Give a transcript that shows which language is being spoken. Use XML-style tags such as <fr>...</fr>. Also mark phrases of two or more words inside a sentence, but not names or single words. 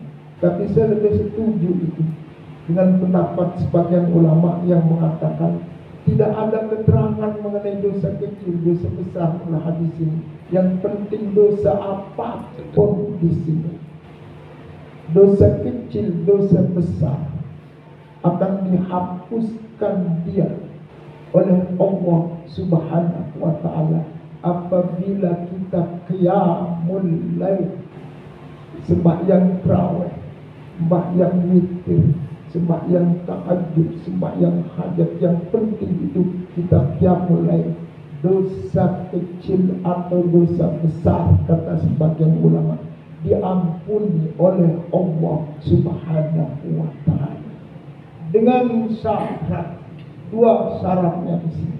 <id>Tapi saya lebih setuju itu dengan pendapat sebagian ulama yang mengatakan tidak ada keterangan mengenai dosa kecil, dosa besar dalam hadis ini. Yang penting dosa apapun di sini, dosa kecil, dosa besar akan dihapuskan dia oleh</id> <ar>Allah Subhanahu wa ta'ala</ar> <id>apabila kita</id> <ar>qiyamul lail,</ar> <id>sembahyang tarawih, sembahyang witir, sembahyang tahajud, sembahyang hajat. Yang penting itu kita</id> <ar>qiyamul lail.</ar> <id>Dosa kecil atau dosa besar, kata sebagian ulama, diampuni oleh</id> <ar>Allah Subhanahu wa ta'ala</ar> <id>dengan syarat. Dua syaratnya di sini.</id>